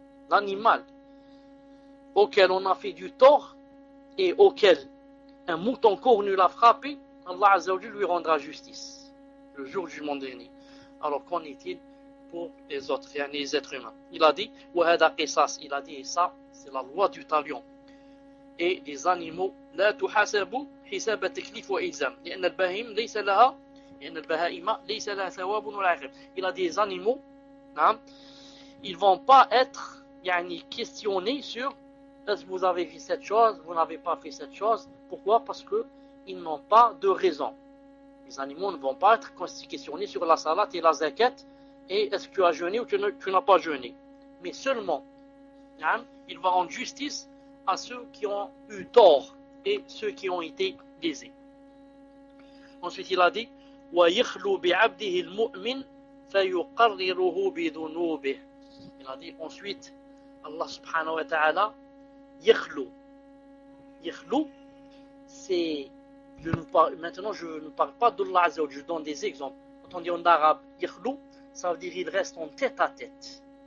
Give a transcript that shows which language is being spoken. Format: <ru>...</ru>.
<fr>L'animal auquel on a fait du tort et auquel un mouton cornu l'a frappé, Allah Azza wa Jalla lui rendra justice le jour du jugement dernier. Alors qu'en est-il pour les autres, les êtres humains? Il a dit,</fr> <ar>وَهَذَا قِسَاسٌ.</ar> <fr>Il a dit, et ça, c'est la loi du talion. Et les animaux,</fr> <ar>لَا تُحَاسَبُوا حِسَابَ تَكْلِيفُ وَإِلْزَامٍ لِأَنَّ الْبَهِيمَ لَيْسَ لَهَا لِأَنَّ الْبَهَائِمَ لَيْسَ لَهَا ثَوَابٌ وَلَا عِقَابٌ.</ar> <fr>Il a dit, les animaux, hein, ils ne vont pas être questionnés sur est-ce que vous avez fait cette chose, vous n'avez pas fait cette chose. Pourquoi? Parce qu'ils n'ont pas de raison. Les animaux ne vont pas être questionnés sur la salat et la zakat, et est-ce que tu as jeûné ou que tu n'as pas jeûné. Mais seulement, hein, il va rendre justice à ceux qui ont eu tort et ceux qui ont été lésés. Ensuite, il a dit,</fr> <ar>وَيَخْلُو بِعَبْدِهِ الْمُؤْمِنِ فَيُقَرِّرُهُ بِذُنُوبِهِ.</ar> <fr>Il a dit, ensuite, Allah subhanahu wa ta'ala, يَخْلُو. يَخْلُو, c'est, maintenant je ne parle pas d'Allah Azza wa Jalla, je donne des exemples. Quand on dit en arabe, يَخْلُو, ça veut dire il reste en tête à tête.</fr>